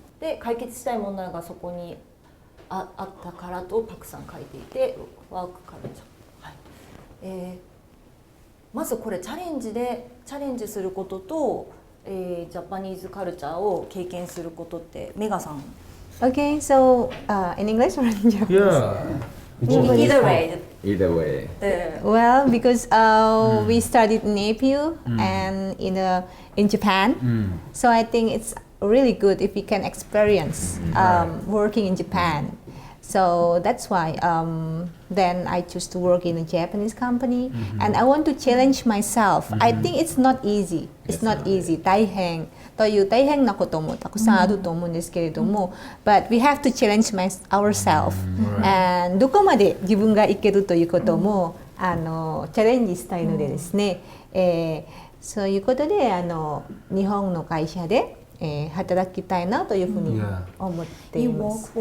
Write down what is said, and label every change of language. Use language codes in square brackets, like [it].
[ja] で、解決したい問題がそこにあったからとパクさん書いていて、ワークカルチャー。はい。まずこれチャレンジすることと、ジャパニーズカルチャーを経験することってメガさん。 [en] Okay, so in English or in Japanese? Yeah. Either way. Either way. Well, because we studied in APU and in Japan, so I think it's really good if we can experience working in Japan. So that's why then I choose to work in a Japanese company, and I want to challenge myself. I think it's not easy. It's not easy. [ja] 大変という大変なこともたくさんあると思うんですけれども、 [en] but we have to challenge ourselves. [ja] And どこまで自分がいけるということもチャレンジしたいのでですね、そういうことで日本の会社で働きたいなというふうに思っています。